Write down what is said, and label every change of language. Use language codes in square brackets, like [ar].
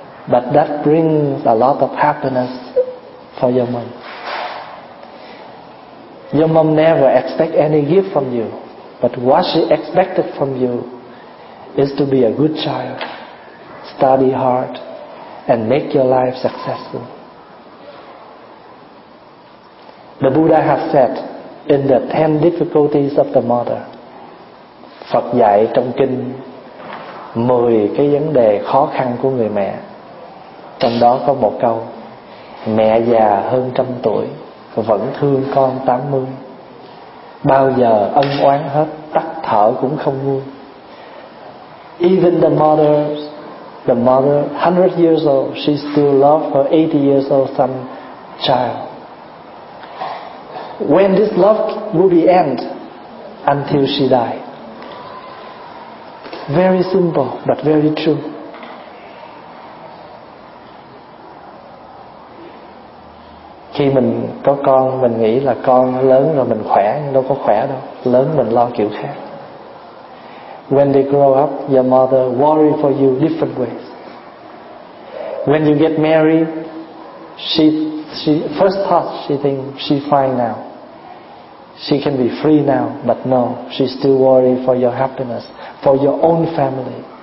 [en] But that brings a lot of happiness for your mom. Your mom never expect any gift from you, but what she expected from you is to be a good child, study hard, and make your life successful. The Buddha has said in the 10 difficulties of the mother, [vi] Phật dạy trong kinh 10 cái vấn đề khó khăn của người mẹ. Trong đó có một câu: mẹ già hơn 100 tuổi vẫn thương con 80, bao giờ ân oán hết, tắt thở cũng không nguôi. [en] Even the mother 100 years old, she still loves her 80 years old son child. When this love will be end until she die. Very simple but very true. [vi] Khi mình có con, mình nghĩ là con lớn rồi mình khỏe, nhưng đâu có khỏe đâu. Lớn mình lo kiểu khác. [en] When they grow up, your mother worry for you different ways. When you get married, she first thought she think she fine now. She can be free now, but no, she still worry for your happiness, for your own family.